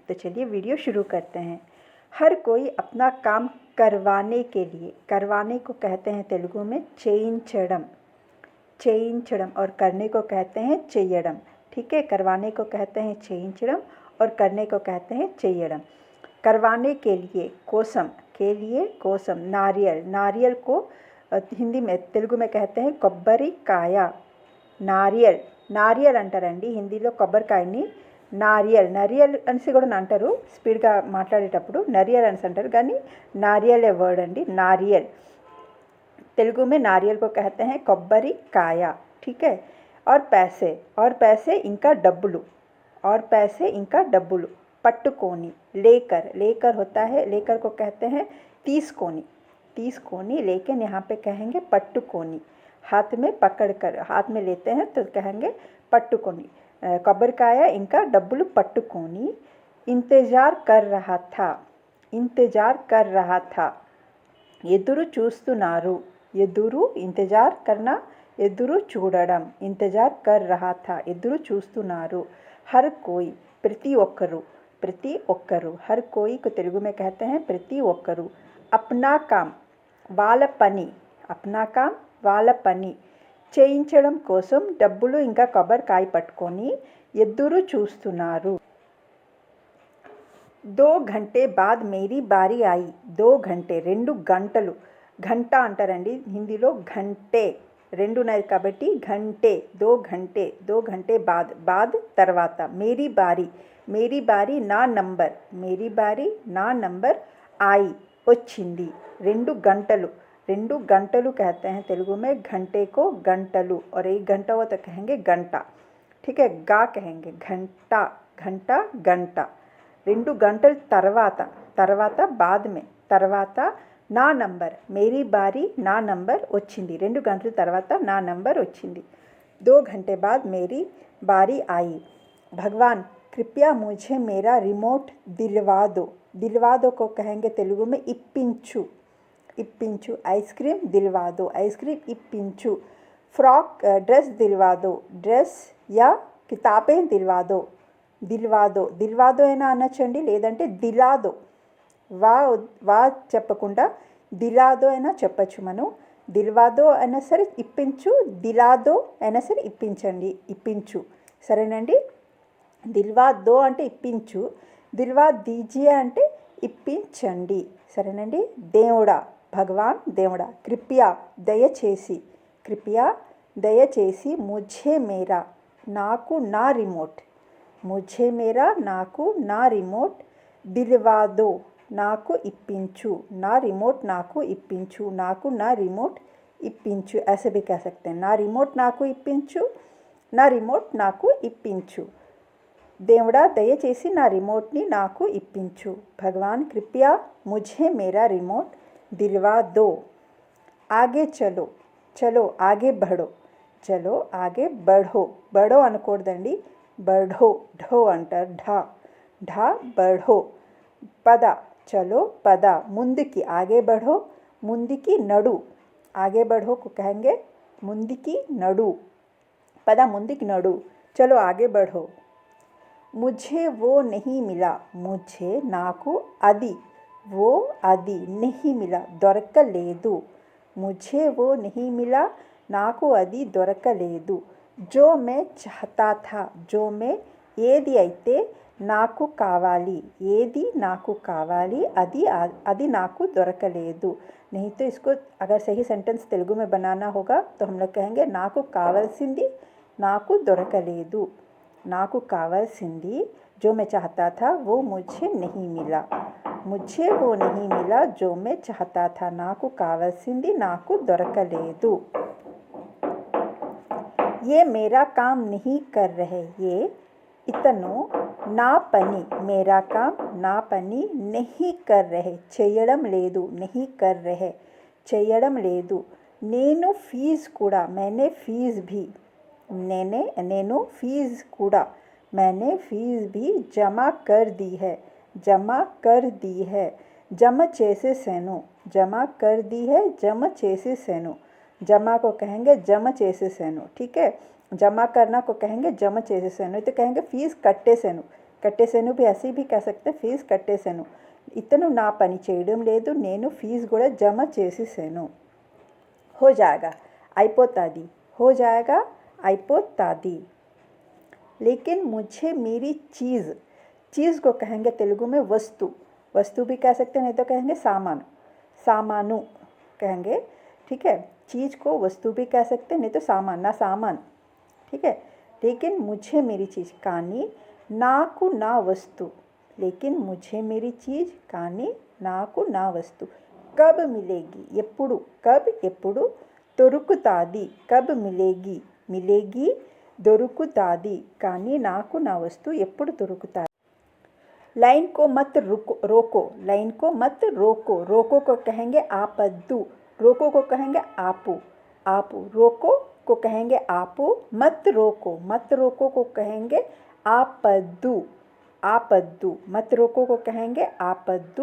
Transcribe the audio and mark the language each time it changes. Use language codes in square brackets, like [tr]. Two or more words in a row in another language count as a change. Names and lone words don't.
[hi] तो चलिए वीडियो शुरू करते हैं। हर कोई अपना काम करवाने के लिए, करवाने को कहते हैं तेलुगु में चेयिंचडम, चेयिंचडम, और करने को कहते हैं चेयडम। ठीक है, करवाने को कहते हैं चेयिंचडम और करने को कहते हैं चेयडम। करवाने के लिए कोसम, के लिए कोसम, नारियल, नारियल को हिंदी में तेलुगु में कहते हैं [te] కొబ్బరి కాయ। నారియల్, నారియల్ అంటారండి హిందీలో కొబ్బరికాయని నారియల్, నరియల్ అనేసి కూడా అంటారు స్పీడ్గా మాట్లాడేటప్పుడు నరియల్ అనేసి అంటారు, కానీ నారియలే వర్డ్ అండి, నారియల్। [hi] तेलुगु में नारियल को कहते हैं [te] కొబ్బరి కాయ। [hi] ठीक है, और पैसे, और पैसे [te] ఇంకా డబ్బులు, [hi] और पैसे [te] ఇంకా డబ్బులు। [hi] पट्टुकोनी, लेकर, लेकर होता है, लेकर को कहते हैं तीसकोनी, तीसकोनी, लेकिन यहाँ पे कहेंगे पट्टुकोनी। हाथ में पकड़कर, हाथ में लेते हैं तो कहेंगे पट्टुकोनी। [te] కొబ్బరికాయ ఇంకా డబ్బులు పట్టుకొని। [hi] इंतज़ार कर रहा था, इंतज़ार कर रहा था। [te] ఎదురు చూస్తున్నారు, ఎదురు, [hi] इंतज़ार करना, [te] ఎదురు చూడడం, [hi] इंतज़ार कर रहा था, [te] ఎదురు చూస్తున్నారు। [hi] हर कोई, [te] ప్రతి ఒక్కరు, ప్రతి ఒక్కరు। [hi] हर कोई को तेलुगु में कहते हैं [te] ప్రతి ఒక్కరు। [hi] अपना काम, [te] వాళ్ళ పని, [hi] अपना काम [te] వాళ్ళ పని। చేయించడం కోసం డబ్బులు ఇంకా కొబ్బరికాయ పట్టుకొని ఎదురు చూస్తున్నారు। [hi] 2 घंटे बाद मेरी बारी आई, 2 घंटे, [te] 2 గంటలు, గంట అంటారండి హిందీలో [hi] घंटे, [te] 2 ఉన్నాయి కాబట్టి [hi] घंटे, 2 घंटे, 2 घंटे बाद, बाद తర్వాత। मेरी बारी, मेरी बारी [te] నా నంబర్, [hi] मेरी बारी [te] నా నంబర్। [hi] आई, [te] వచ్చింది। 2 గంటలు, 2 గంటలు [hi] कहते हैं तेलुगु में घंटे को गंटलु, और 1 घंटा हो तो कहेंगे घंटा। ठीक है, गा कहेंगे घंटा, घंटा, घंटा। [te] 2 గంటల తర్వాత, తర్వాత [hi] बाद में, [te] తర్వాత నా నంబర్, [hi] मेरी बारी [te] నా నంబర్ వచ్చింది। 2 గంటల తర్వాత నా నంబర్ వచ్చింది। [hi] 2 घंटे बाद मेरी बारी आई। भगवान कृपया मुझे मेरा रिमोट दिलवा दो, दिलवा दो को कहेंगे तेलुगु में इप्पिंचु, इप्पिंचु। आइसक्रीम दिलवा दो, आइसक्रीम इप्पिंचु। फ्रॉक, ड्रेस दिलवा दो, ड्रेस या किताबें दिलवा दो, दिलवा दो, दिलवा दो [te] అయినా అనొచ్చండి, లేదంటే దిలాదో, వా వా చెప్పకుండా దిలాదో అయినా చెప్పచ్చు మనం। దిల్వాదో అయినా సరే ఇప్పించు, దిలాదో అయినా సరే ఇప్పించండి, ఇప్పించు, సరేనండి। దిల్వాదో అంటే ఇప్పించు, [hi] दिलवा दीजिए [te] అంటే ఇప్పించండి, సరేనండి। దేవుడా, భగవాన్ దేవుడా। కృపయా, దయచేసి, కృపయా దయచేసి। [hi] मुझे मेरा, [te] నాకు నా రిమోట్, [hi] मुझे मेरा [te] నాకు నా రిమోట్। [hi] दिलवा दो, [te] నాకు ఇప్పించు, నా రిమోట్ నాకు ఇప్పించు, నాకు నా రిమోట్ ఇప్పించు। [hi] ऐसे भी कह सकते हैं, [te] నా రిమోట్ నాకు ఇప్పించు, నా రిమోట్ నాకు ఇప్పించు। దేవుడా దయచేసి నా రిమోట్ని నాకు ఇప్పించు। [hi] भगवान कृपया मुझे मेरा रिमोट दिलवा दो। आगे चलो, चलो आगे बढ़ो, चलो आगे बढ़ो, बढ़ो అనకూడదండి, बढ़ो, ढो అంటారు, ढा, ढा, बढ़ो। [te] పద, चलो పద, ముందుకి, [hi] आगे बढ़ो, [te] ముందుకి నడు, [hi] आगे बढ़ो को कहेंगे [te] ముందుకి నడు, పద ముందుకి నడు, [hi] चलो आगे बढ़ो। मुझे वो नहीं मिला, मुझे [te] నాకు అది, [hi] वो అది, नहीं मिला దొరకలేదు, मुझे वो नहीं मिला [te] నాకు అది దొరకలేదు। [hi] जो मैं चाहता था, जो मैं [te] ఏది అయితే నాకు కావాలి, ఏది నాకు కావాలి అది, అది నాకు దొరకలేదు। [hi] नहीं तो इसको अगर सही सेंटेंस तेलुगु में बनाना होगा तो हम लोग कहेंगे [te] నాకు కావాల్సింది నాకు దొరకలేదు, నాకు కావాల్సింది [hi] जो मैं चाहता था वो मुझे नहीं मिला, मुझे वो नहीं मिला जो मैं चाहता था, [te] నాకు కావాల్సింది నాకు దొరకలేదు। [hi] ये मेरा काम नहीं कर रहे, ये [te] ఇతను నా పని, [hi] मेरा काम [te] నా పని, [hi] नहीं कर रहे [te] చేయడం లేదు, [hi] नहीं कर रहे [te] చేయడం లేదు। నేను ఫీజు కూడా, [hi] मैंने फीस भी, [te] నేను फीस కూడా, [hi] मैंने फीस भी जमा कर दी है, जमा कर दी है। [te] జమ చేసేసాను, జమ [hi] कर दी है, [te] జమ చేసేసాను। [hi] जमा को कहेंगे जमा చేసేసాను, ठीक है। जमा करना को कहेंगे जमा చేసేసాను, तो कहेंगे फीस కట్టేసాను। కట్టేసాను भी ऐसे भी कह सकते हैं, फीस కట్టేసాను। [te] ఇతను నా పని చేయడం లేదు, నేను ఫీజు కూడా జమ చేసేసాను। [hi] हो जाएगा అయిపోతాది, हो जाएगा అయిపోతాది। लेकिन मुझे मेरी चीज़ को कहेंगे तेलुगु में वस्तु, वस्तु भी कह सकते हैं, नहीं तो कहेंगे सामान, सामानु कहेंगे, ठीक है। चीज़ को वस्तु भी कह सकते हैं, नहीं तो सामान, ना सामान, ठीक है। लेकिन मुझे मेरी चीज़ [te] కానీ నాకు నా వస్తు, [hi] लेकिन मुझे मेरी चीज़ [te] కానీ నాకు నా వస్తు। [hi] कब मिलेगी [te] ఎప్పుడు, कब ఎప్పుడు, దొరుకుతాది [hi] कब मिलेगी, मिलेगी [te] దొరుకుతాది కానీ నాకు నా వస్తు ఎప్పుడు దొరుకుతాది। [hi] लाइन को मत रोको, लाइन को मत रोको, रोको को कहेंगे आपद्दू, रोको को कहेंगे आपू, आपू, रोको को कहेंगे आपू, मत रोको, मत रोको को कहेंगे आपद्दू, आपद्दू, मत रोको को कहेंगे आपद्दू।